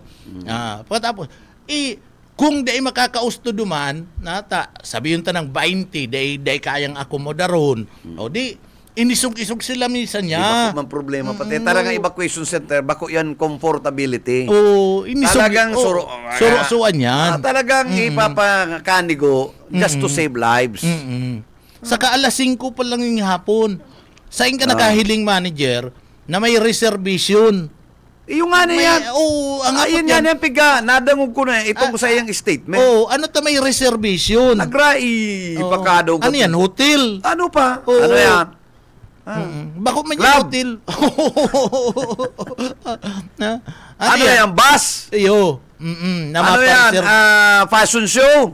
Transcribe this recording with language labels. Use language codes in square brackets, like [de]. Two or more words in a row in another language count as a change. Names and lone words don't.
[bik] Pagkatapos, kung day makakausto duman, sabihin ta ng 20, day kayang akomodaron. O di, inisog-isog sila minsan niya. Bako man problema pati. Talagang [en] evacuation center, [bik] bako yan comfortability. Talagang surusuan yan. Talagang ipapakanigo [en] just to save lives. [bik] Saka alas 5 pa lang yung hapon. Saan ka nakahiling manager na may reservation? Yung nga na yan. Ayun yan yung piga. Nadangog ko na itong sa iyang statement. Ano ta may reservation? Ipakadaw. Ano yan? Hotel? Ano pa? Ano yan? Bako man yung hotel. Ano yan? Bus? Iyo. Ano yan? Fashion show?